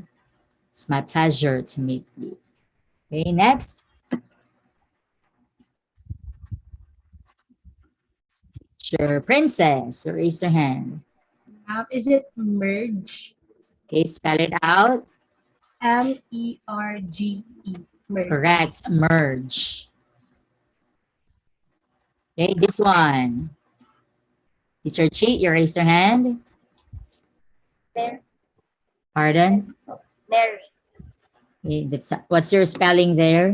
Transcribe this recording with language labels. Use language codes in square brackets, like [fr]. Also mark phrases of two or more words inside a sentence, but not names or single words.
[en] It's my pleasure to meet you. Okay, next. Teacher Princess, raise your hand. Is it merge? Okay, spell it out. M-E-R-G-E. Merge. Correct. Merge. Okay, this one. Teacher Chi, you raise your hand. There. Pardon? Mary. Okay, what's your spelling there?